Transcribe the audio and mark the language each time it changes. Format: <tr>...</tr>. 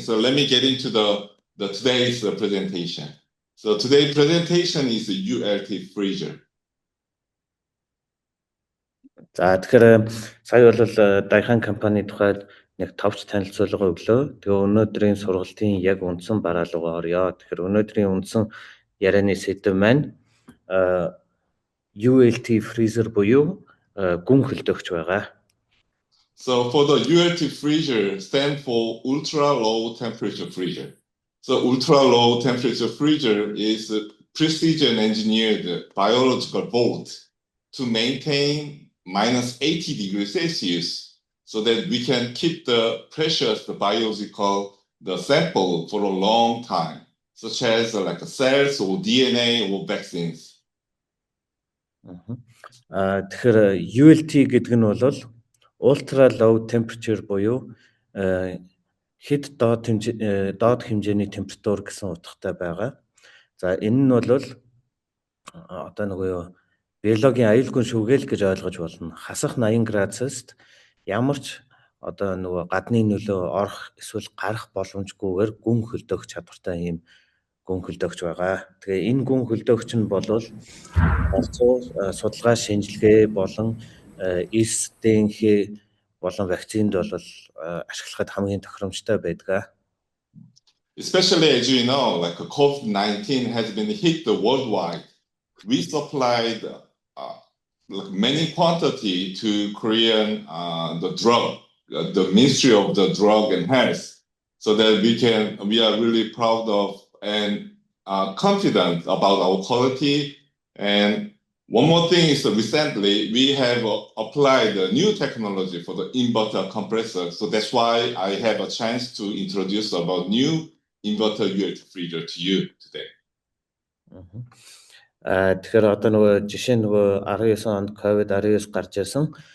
<en>So let me get into the today's presentation. So today's presentation is a ULT freezer.</en> <mn>За тэгэхээр сая бол Daihan компани тухайд нэг товч танилцуулга өглөө. Тэгээ өнөөдрийн сургалтын яг үндсэн бараа руу орё. Тэгэхээр өнөөдрийн үндсэн ярианы сэдэв маань ULT freezer буюу гүн хөлдөгч байгаа.</mn> <en>So for the ULT freezer stand for ultra low temperature freezer. So ultra low temperature freezer is a precision engineered biological vault to maintain minus 80 degrees Celsius so that we can keep the precious biological sample for a long time, such as like cells or DNA or vaccines.</en> <mn>Тэгэхээр ULT гэдэг нь бол</mn> <en>ultra low temperature</en> <mn>буюу хэд доод хэмжээний температур гэсэн утгатай байгаа. За энэ нь бол одоо нөгөө биологийн аюулгүй шүгэл гэж ойлгож болно. Хасах 80 градусст ямар ч одоо нөгөө гадны нөлөө орох эсвэл гарах боломжгүйгээр гүн хөлдөх чадвартай ийм гүн хөлдөгч байгаа. Тэгээ энэ гүн хөлдөгч нь бол судалгаа шинжилгээ болон эсдэнхэ болон вакцинд бол ашиглахад хамгийн тохиромжтой байдаг.</mn> <en>Especially as you know, like COVID-19 has been hit worldwide. We supplied many quantity to Korean the drug the Ministry of the Drug and Health, so that we are really proud of and confident about our quality. And one more thing is that recently we have applied a new technology for the inverter compressor. So that's why I have a chance to introduce about new inverter ULT freezer to you today.</en> <mn>Тэгэхээр одоо нөгөө жишээ нь нөгөө 19 онд COVID-19 гарч ирсэн.</mn>